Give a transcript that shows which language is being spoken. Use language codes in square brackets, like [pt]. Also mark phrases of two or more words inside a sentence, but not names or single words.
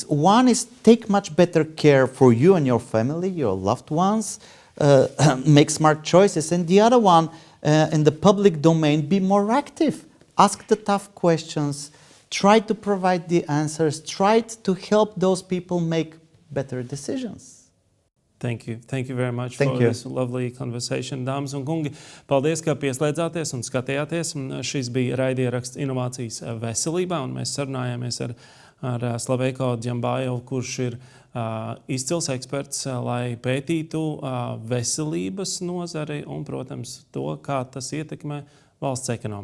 [en] One is take much better care for you and your family, your loved ones, make smart choices. And the other one, in the public domain, be more active. Ask the tough questions, try to provide the answers, try to help those people make better decisions. Thank you very much for this lovely conversation. [lv] Dāmas un kungi, paldies, ka pieslēdzāties un skatījāties. Šis bija raidieraksts Inovācijas veselībā, un mēs sarunājāmies ar Slaveyko Djambazovu, kurš ir izcils eksperts, lai pētītu veselības nozari un, protams, to, kā tas ietekmē valsts ekonomiku.